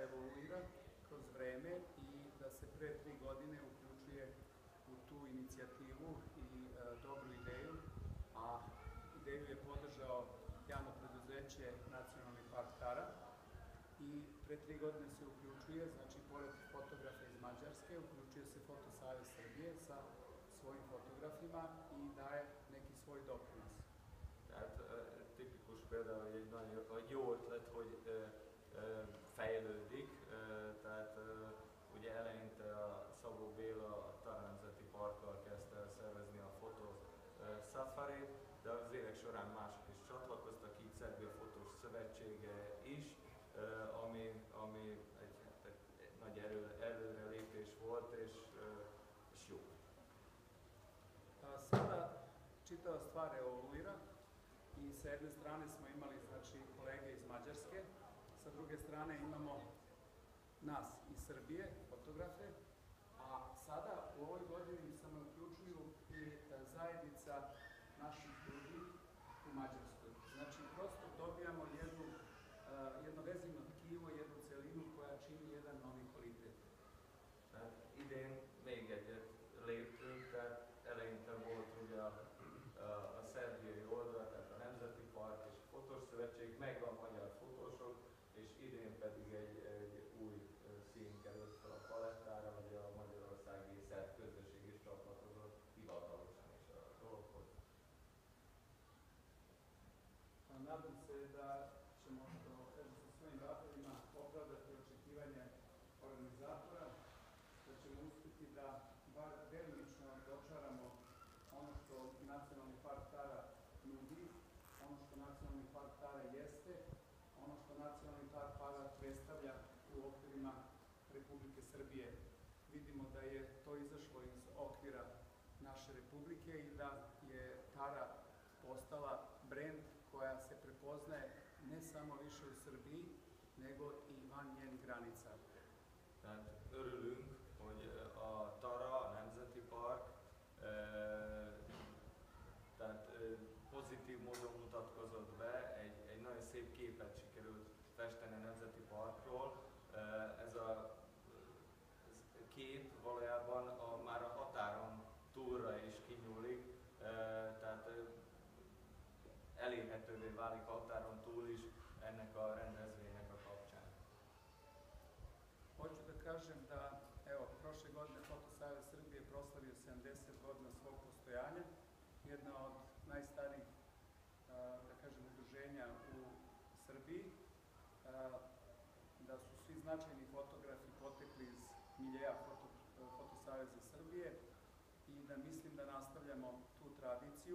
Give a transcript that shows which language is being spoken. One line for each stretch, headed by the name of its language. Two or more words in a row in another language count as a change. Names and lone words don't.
Serbian: evoluira kroz vreme i da se pre 3 godine uključuje u tu inicijativu i dobru ideju, a ideju je podržao javno preduzeće Nacionalni park Tara i pre 3 godine se uključuje, znači pored fotografa iz Mađarske, uključuje se Fotosavez Srbije sa svojim fotografima i daje neki svoj doprinos.
Hungarian: Tehát tipikus például egy nagyon jó ötlet, hogy fejlődik, tehát ugye eleinte a Szabó Béla a Tara Nemzeti Parkkal kezdte el szervezni a fotó szafarit, de az évek során mások is csatlakoztak, így Szerbia Fotós Szövetsége is, ami egy nagy előrelépés volt, és jó.
Serbian: Sada čitava stvar evoluira i sa jedne strane smo imali znači kolege iz Mađarske, sa druge strane imamo nas iz Srbije, fotografe, a sada u ovoj godini se uključuju i zajednica naših ljudi u Mađarskoj. Znači prosto dobijamo jedno vezivno tkivo, jednu celinu koja čini jedan novi kvalitet.
Hungarian: Idén még egyet léptünk, tehát eleinte volt ugye a szerbiai oldal, tehát a Nemzeti Park és a Fotós Szövetség, meg a magyar fotósok, és idén pedig egy új szín került fel a palettára, hogy a magyarországi szerb közösség is csatlakozott hivatalosan is a dologhoz.
Serbian: Nadam se da ćemo sa svojim ratovima opravdati očekivanje organizatora, da ćemo uspjeti da bar delimično dočaramo ono što Nacionalni park Tara nudi, ono što Nacionalni park Tara jeste, ono što Nacionalni park Tara predstavlja u okvirima Republike Srbije. Vidimo da je to izašlo iz okvira naše Republike i da je Tara postala brend koja se prepoznaje ne samo više u Srbiji, nego i van njenih granica.
Hungarian: Tehát örülünk, hogy a Tara, a Nemzeti Park, tehát pozitív módon mutatkozott be, egy nagyon szép képet sikerült festeni a Nemzeti Parkról. Ez a kép valójában már a határon túlra is kinyúlik, tehát elérhetővé válik a határon túl is ennek a rendezvénynek a kapcsán.
Serbian: Hoću da kažem da, evo, prošle godine Fotosavez Srbije proslavio 70 godina svog postojanja, jedna od najstarijih, da kažem, udruženja u Srbiji, da su svi značajni fotografi potekli iz miljeja Fotosaveza Srbije i da mislim da nastavljamo tu tradiciju.